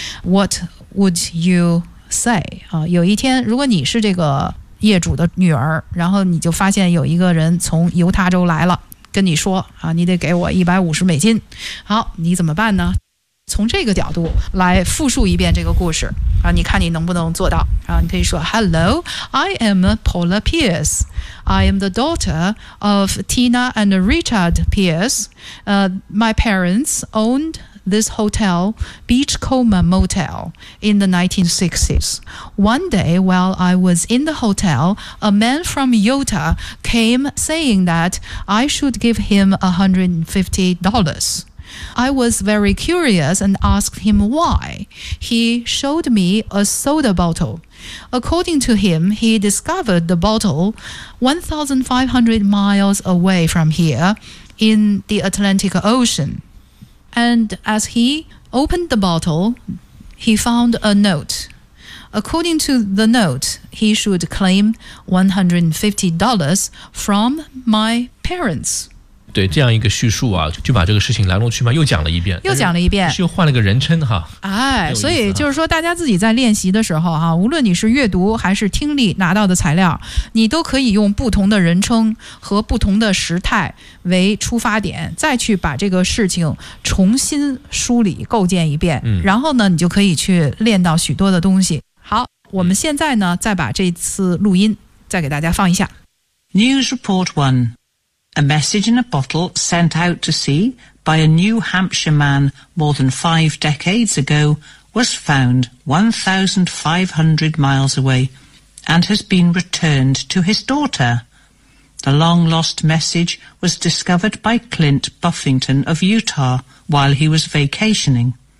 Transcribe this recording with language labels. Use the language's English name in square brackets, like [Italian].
[English] What would you say? [Chinese] 有一天，如果你是这个业主的女儿，然后你就发现有一个人从犹他州来了。跟你说啊，你得给我$150。好，你怎么办呢？从这个角度来复述一遍这个故事啊，你看你能不能做到啊？你可以说 [English] ：“Hello, I am Paula Pierce. I am the daughter of Tina and Richard Pierce. My parents owned this hotel, Beachcomber Motel, in the 1960s. One day, while I was in the hotel, a man from Utah came saying that I should give him $150. I was very curious and asked him why. He showed me a soda bottle. According to him, he discovered the bottle 1,500 miles away from here in the Atlantic Ocean. And as he opened the bottle, he found a note. According to the note, he should claim $150 from my parents. [Chinese] 对这样一个叙述啊，就把这个事情来龙去脉又讲了一遍，又讲了一遍，是又换了个人称哈。哎，所以就是说，大家自己在练习的时候哈、啊，无论你是阅读还是听力拿到的材料，你都可以用不同的人称和不同的时态为出发点，再去把这个事情重新梳理构建一遍。嗯，然后呢，你就可以去练到许多的东西。好，我们现在呢，再把这次录音再给大家放一下。 [English] News Report 1. A message in a bottle sent out to sea by a New Hampshire man more than 5 decades ago was found 1,500 miles away and has been returned to his daughter. The long-lost message was discovered by Clint Buffington of Utah while he was vacationing.